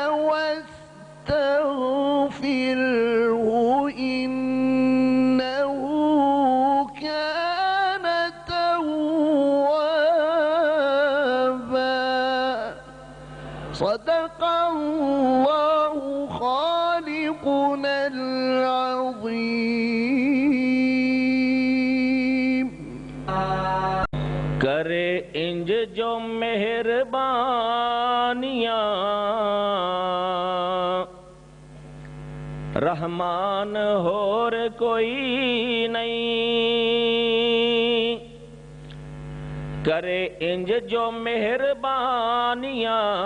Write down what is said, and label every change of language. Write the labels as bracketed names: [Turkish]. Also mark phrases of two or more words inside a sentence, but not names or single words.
[Arabic] واستغفره إنه كان توابا صدق الله خالقنا العظيم [Punjabi] ਕਰੇ ਇੰਜ ਜੋ ਮਿਹਰਬਾਨੀਆਂ ਰਹਿਮਾਨ ਹੋਰ ਕੋਈ ਨਹੀਂ ਕਰੇ ਇੰਜ ਜੋ ਮਿਹਰਬਾਨੀਆਂ